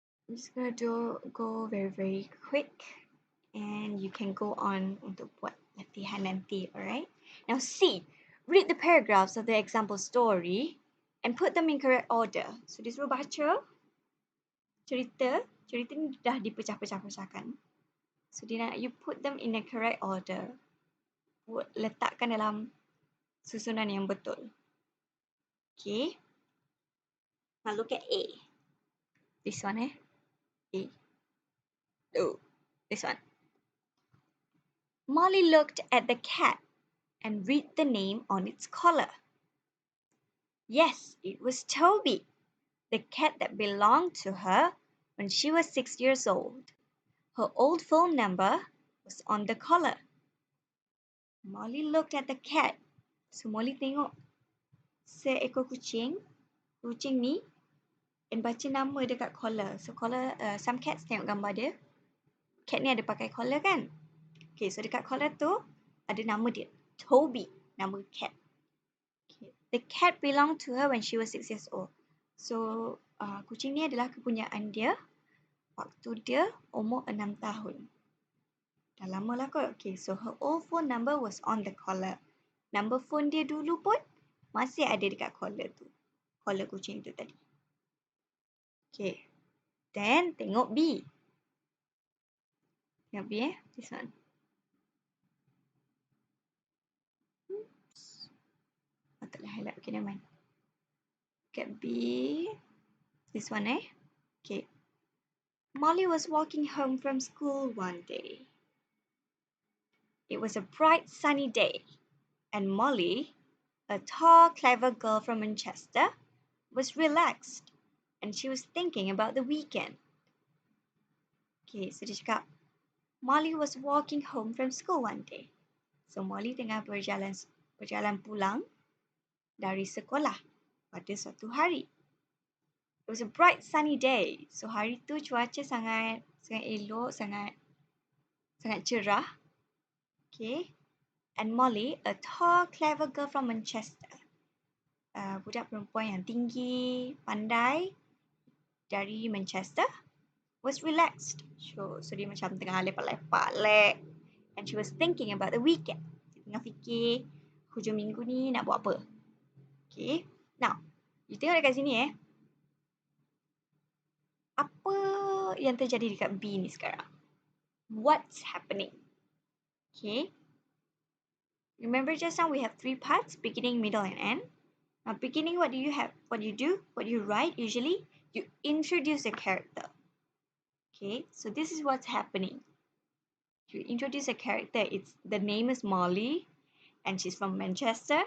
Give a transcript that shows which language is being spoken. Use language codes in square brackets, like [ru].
[en] I'm just gonna go very quick. And you can go on [ms] untuk buat latihan nanti, [en] alright? Now C, read the paragraphs of the example story and put them in correct order. [ms] So dia suruh baca cerita ni dah dipecah-pecahkan. [en] So [ms] dia nak [en] you put them in a correct order. [ms] Letakkan dalam susunan yang betul. [en] Okay. Now look at A. This one A. Oh, this one. Molly looked at the cat and read the name on its collar. Yes, it was Toby, the cat that belonged to her when she was 6 years old. Her old phone number was on the collar. Molly looked at the cat. So Molly [ms] tengok seekor kucing ni, [en] and [ms] baca nama dekat [en] collar. [ms] So collar, [en] some cats [ms] tengok gambar dia. Cat ni ada pakai collar kan? Okay, so dekat collar tu ada nama dia, Toby, nama cat. Okay. [en] The cat belonged to her when she was 6 years old. [ms] So kucing ni adalah kepunyaan dia waktu dia umur 6 tahun. Dah lama lah kot. [en] Okay, so her old phone number was on the collar. [ms] Number phone dia dulu pun masih ada dekat collar tu. Collar kucing tu tadi. Okay. Then tengok B. Tengok B [en] this one. [ms] Patutlah [en] highlight. Okay, never mind. Look at B. This one Okay. Molly was walking home from school one day. It was a bright sunny day, and Molly, a tall, clever girl from Manchester, was relaxed, and she was thinking about the weekend. Okay, so [ms] dia cakap, [en] Molly was walking home from school one day. [ms] So Molly tengah berjalan pulang dari sekolah pada suatu hari. [en] It was a bright sunny day. [ms] So hari tu cuaca sangat elok, sangat cerah. Okay. [en] And Molly, a tall, clever girl from Manchester. [ms] Budak perempuan yang tinggi, pandai dari Manchester, [en] was relaxed. [ms] So dia macam tengah lepak-lepak. [en] And she was thinking about the weekend. [ms] Dia tengah fikir hujung minggu ni nak buat apa. Okay. Now, you tengok dekat sini apa yang terjadi dekat B ni sekarang? [en] What's happening? Okay. Remember just now we have 3 parts, beginning, middle, and end. Now beginning, what do you have? What you do? What you write usually? You introduce a character. Okay, so this is what's happening. You introduce a character. The name is Molly, and she's from Manchester.